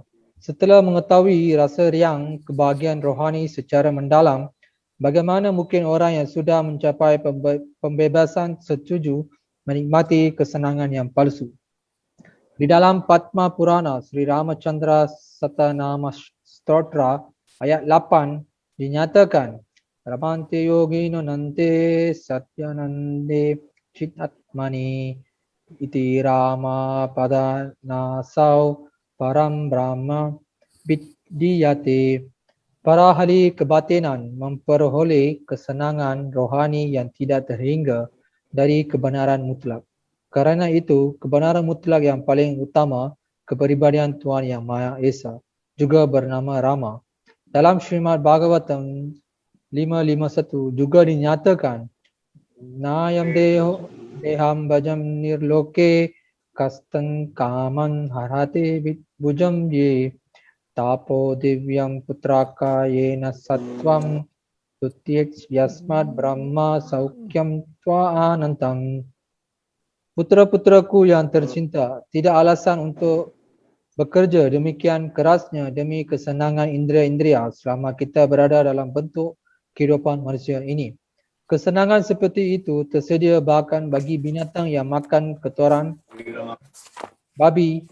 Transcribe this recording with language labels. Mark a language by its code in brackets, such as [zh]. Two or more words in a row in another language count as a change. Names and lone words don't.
[id] Setelah mengetahui rasa riang kebahagiaan rohani secara mendalam, bagaimana mungkin orang yang sudah mencapai pembebasan setuju menikmati kesenangan yang palsu? Di dalam Padma Purana, Sri Ramachandra Satanama Stotra ayat 8 dinyatakan, [sa] Ramante yogino nante satyanande chitatmani iti rama padana sau param brahma vidyate. [id] Para ahli kebatinan memperoleh kesenangan rohani yang tidak terhingga dari kebenaran mutlak. Karena itu, kebenaran mutlak yang paling utama, kepribadian Tuhan Yang Maha Esa, juga bernama Rama. Dalam Srimad Bhagavatam 551 juga dinyatakan, [sa] Nayam deham bhajam nirloke kastan kaman harate bujam ye tapo divyam putraka yena satvam tutyeks yasmat brahma saukyam twa anantam. [id] Putera-puteraku yang tercinta, tidak alasan untuk bekerja demikian kerasnya demi kesenangan indera-indera selama kita berada dalam bentuk kehidupan manusia ini. Kesenangan seperti itu tersedia bahkan bagi binatang yang makan kotoran babi.